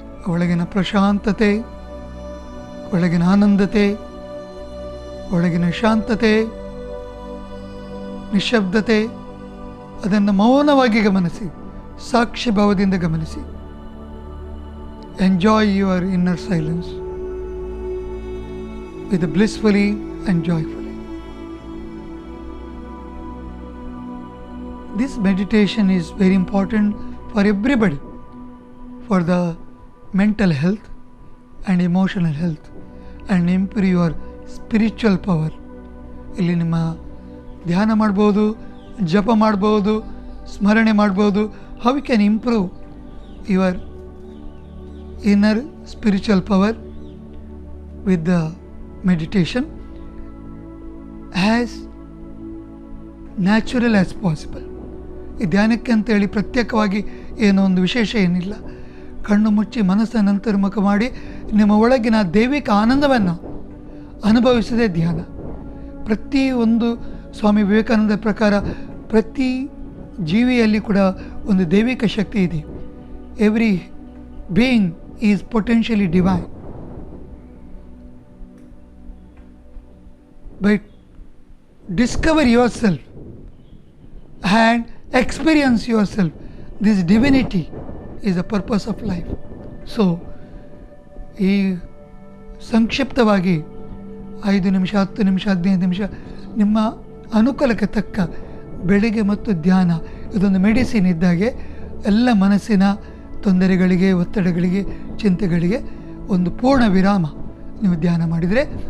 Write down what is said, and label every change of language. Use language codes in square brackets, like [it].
[kn] ಒಳಗಿನ ಪ್ರಶಾಂತತೆ, ಒಳಗಿನ ಆನಂದತೆ, ಒಳಗಿನ ಶಾಂತತೆ, ನಿಶ್ಶಬ್ದತೆ, ಅದನ್ನು ಮೌನವಾಗಿ ಗಮನಿಸಿ, ಸಾಕ್ಷಿ ಭಾವದಿಂದ ಗಮನಿಸಿ. [en] Enjoy your inner silence with blissfully and joyfully. This meditation is very important for everybody, for the mental health and emotional health, and improve your spiritual power. [kn] ಇಲ್ಲಿ ನಿಮ್ಮ ಧ್ಯಾನ ಮಾಡ್ಬೋದು, ಜಪ ಮಾಡ್ಬೋದು, ಸ್ಮರಣೆ ಮಾಡ್ಬೋದು. [en] How you can improve your inner spiritual power with the meditation as natural as possible. [kn] ಈ ಧ್ಯಾನಕ್ಕೆ ಅಂತೇಳಿ ಪ್ರತ್ಯೇಕವಾಗಿ ಏನೋ ಒಂದು ವಿಶೇಷ ಏನಿಲ್ಲ. ಕಣ್ಣು ಮುಚ್ಚಿ ಮನಸ್ಸನ್ನು ಅಂತರ್ಮುಖ ಮಾಡಿ ನಿಮ್ಮ ಒಳಗಿನ ದೈವಿಕ ಆನಂದವನ್ನು ಅನುಭವಿಸದೆ ಧ್ಯಾನ. ಪ್ರತಿಯೊಂದು ಸ್ವಾಮಿ ವಿವೇಕಾನಂದ ಪ್ರಕಾರ ಪ್ರತಿ ಜೀವಿಯಲ್ಲಿ ಕೂಡ ಒಂದು ದೈವಿಕ ಶಕ್ತಿ ಇದೆ. [en] Every being is potentially divine. But discover yourself and experience yourself. This divinity is the purpose of life. [kn] So ಈ ಸಂಕ್ಷಿಪ್ತವಾಗಿ 5 ನಿಮಿಷ, 10 ನಿಮಿಷ, 15 ನಿಮಿಷ ನಿಮ್ಮ ಅನುಕೂಲಕ್ಕೆ ತಕ್ಕ ಬೆಳಿಗ್ಗೆ ಮತ್ತು ಧ್ಯಾನ ಇದೊಂದು ಮೆಡಿಸಿನ್ ಇದ್ದಾಗೆ ಎಲ್ಲ ಮನಸ್ಸಿನ ತೊಂದರೆಗಳಿಗೆ, ಒತ್ತಡಗಳಿಗೆ, ಚಿಂತೆಗಳಿಗೆ ಒಂದು ಪೂರ್ಣ ವಿರಾಮ ನೀವು ಧ್ಯಾನ ಮಾಡಿದರೆ.